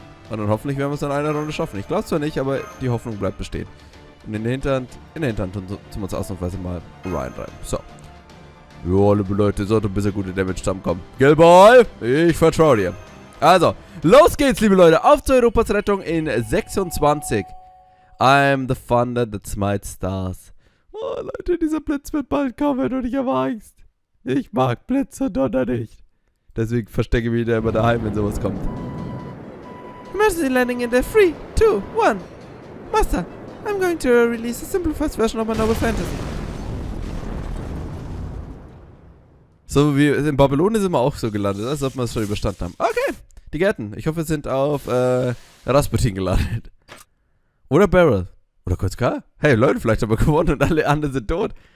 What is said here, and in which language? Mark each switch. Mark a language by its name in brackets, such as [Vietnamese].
[German] Und dann hoffentlich werden wir es in einer Runde schaffen. Ich glaube zwar nicht, aber die Hoffnung bleibt bestehen. Und in der Hinterhand tun wir uns ausnahmsweise mal reinreiben. So. Ja, liebe Leute, sollte ein bisschen gute Damage zusammenkommen. Gilboy, ich vertraue dir. Also, los geht's, liebe Leute. Auf zur Europas Rettung in 26. [English] I'm the thunder that smites stars. [German] Oh, Leute, dieser Blitz wird bald kommen und ich habe Angst. Ich mag Blitz und Donner nicht. Deswegen verstecke ich mich wieder immer daheim, wenn sowas kommt. [English] Emergency landing in the 3, 2, 1. Master, I'm going to release a simplified version of my novel fantasy. [German] So wie in Babylon sind wir auch so gelandet, als ob wir es schon überstanden haben. Okay, die Gärten. Ich hoffe, wir sind auf Rasputin gelandet. Oder Beryl. Oder kurz K. Hey Leute, vielleicht haben wir gewonnen und alle anderen sind tot.